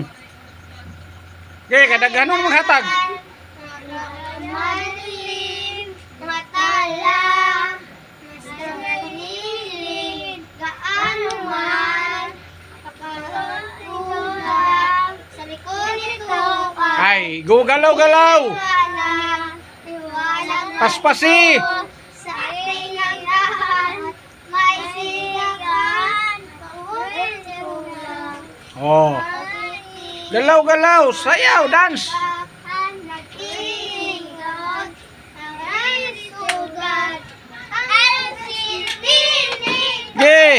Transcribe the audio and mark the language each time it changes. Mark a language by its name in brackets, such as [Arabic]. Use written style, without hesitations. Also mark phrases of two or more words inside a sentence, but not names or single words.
[Cebuano] Okay, kadaghan mo maghatag. Ay, go galaw-galaw. Paspasi. Oh. Galaw-galaw, sayaw, [English] dance. [Cebuano] Ge.